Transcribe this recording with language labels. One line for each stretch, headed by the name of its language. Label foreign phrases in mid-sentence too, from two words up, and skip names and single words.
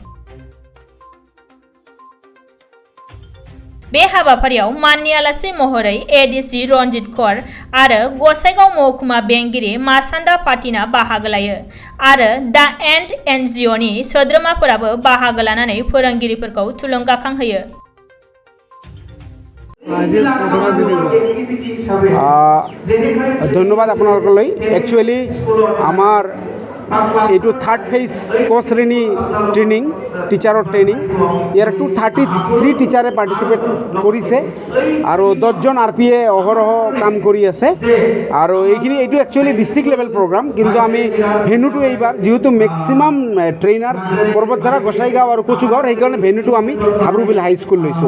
Bodo: बे हाबाफारियाव माननि आलासि महरै एडिसि रन्जित कौर आरो गसाइगाव महकुमा बेंगिरि मासान्दा पाटिना बाहागो लायो आरो दा एन्ड एनजिअनि सोद्रोमाफोराबो बाहागो लानानै फोरोंगिरिफोरखौ थुलुंगाखांहोयो।
Assamese: ধন্যবাদ আপোনালোকলৈ। একচুৱেলি আমাৰ এইটো
English: third phase
Assamese: ক শ্ৰেণী
English: training teacher's training
Assamese: ইয়াৰ 233
English: teachers participate
Assamese: কৰিছে আৰু 10জন আৰপিএ অহৰহ কাম কৰি আছে আৰু এইটো
English: actually district level program,
Assamese: কিন্তু আমি ভেন্যুটো এইবাৰ যিহেতু
English: maximum trainer
Assamese: পৰ্বতঝাৰা গোসাইগাঁও আৰু কচুগাঁৱৰ, সেইকাৰণে ভেন্যুটো আমি হাবৰুবিল হাইস্কুল লৈছোঁ।